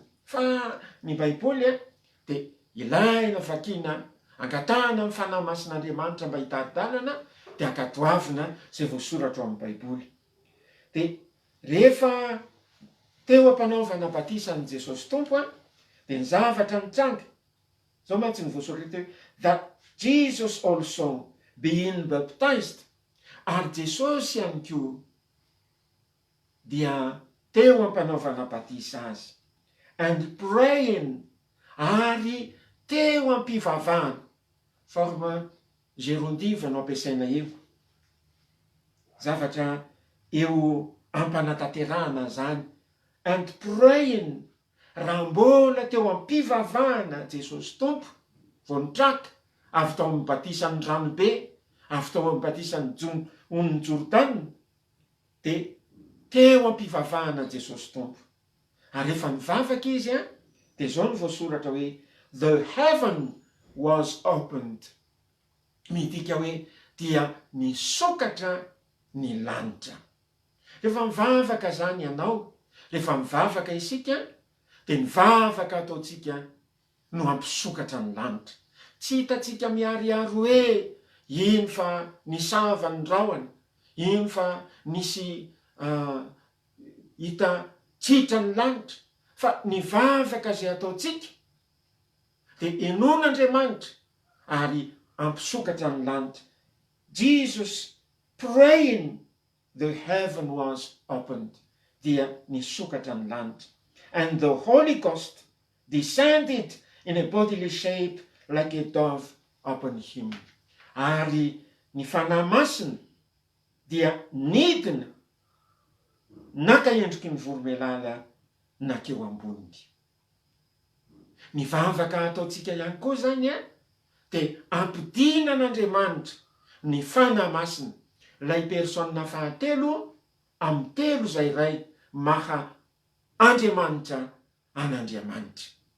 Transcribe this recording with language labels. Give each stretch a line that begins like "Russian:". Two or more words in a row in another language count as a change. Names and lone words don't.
Malagasy: Fa ny baiboly dia ilaina vakina angatahana ny fanahy masin'Andriamanitra mba hitari-dalana dia akatoavina izay voasoratra amin'ny baiboly. Dia rehefa teo ampanaovana batisan'i Jesosy Tompo dia ny zavatra mitranga zao mantsy ny voasoratra teo,
English: that Jesus also being baptized,
Malagasy: ary Jesosy ihany koa dia teo ampanaovana batisa azy,
English: and praying,
Malagasy: ary teo ampivavahana,
French: forme gerundive
Malagasy: no ampiasaina eo, zavatra eo ampanataterahana zany,
English: and praying,
Malagasy: raha mbola teo ampivavahana Jesosy Tompo vao nitraka avy tao amin'ny batisan'ny ranobe, avy tao amin'ny batisan'ny on'ny Jordana, dia teo ampivavahana Jesosy Tompo. Ary rehefa nivavaka izy dia zao ny voasoratra hoe
English: the heaven was opened,
Malagasy: midika hoe dia nisokatra ny lanitra. Rehefa mivavaka zany ianao, rehefa mivavaka isika dia nivavaka ataotsika no ampisokatra ny lanitra. Tsy hitatsika miariary hoe iny fa nisava ny rahona, iny fa nisy hita tsitra ny lanitra, fa nivavaka zay ataotsika dia enon'Andriamanitra ary ampisokatra ny lanitra.
English: Jesus praying, the heaven was opened,
Malagasy: dia nisokatra ny lanitra.
English: And the Holy Ghost descended in a bodily shape like a dove upon him.
Malagasy: Ary ny fanahy masina dia nidina naka endriky ny voromailala nakeo amboniny. Nivavaka ataotsika ihany koa zany dia ampidinan'Andriamanitra ny fanahy masina, ilay persona fahatelo amin'ny telo zay iray maha Andriamanitra an'Andriamanitra.